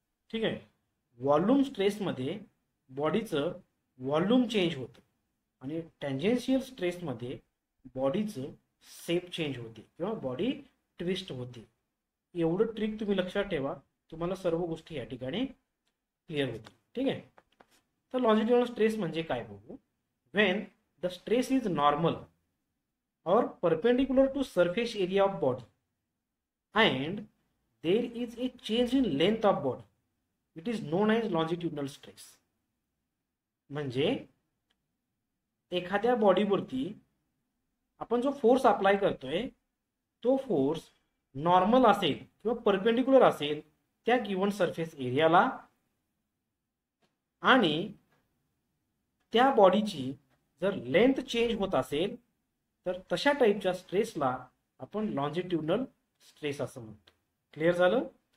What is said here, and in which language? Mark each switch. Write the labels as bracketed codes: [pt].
[mr] ठीक आहे, व्हॉल्यूम स्ट्रेसमध्ये बॉडीचं व्हॉल्यूम चेंज होतं आणि टँजेन्शियल स्ट्रेसमध्ये बॉडीचं शेप चेंज होते किंवा बॉडी ट्विस्ट होते. एवढं ट्रिक तुम्ही लक्षात ठेवा, तुम्हाला सर्व गोष्टी या ठिकाणी क्लिअर होतील. ठीक आहे, तर लॉन्जिट्युडनल स्ट्रेस म्हणजे काय बघू. [en] When the stress is normal और perpendicular to surface area of body and there is a change in length of body, it is known as longitudinal stress. [mr] म्हणजे एखाद्या बॉडीवरती आपण जो फोर्स अप्लाय करतोय, तो फोर्स नॉर्मल असेल किंवा परपेंडिकुलर असेल त्या गिवन सरफेस एरियाला, आणि त्या बॉडीची जर लेंथ चेंज होत असेल तर तशा टाईपच्या स्ट्रेसला आपण लॉन्जिट्युडनल स्ट्रेस असं म्हणतो. क्लिअर झालं?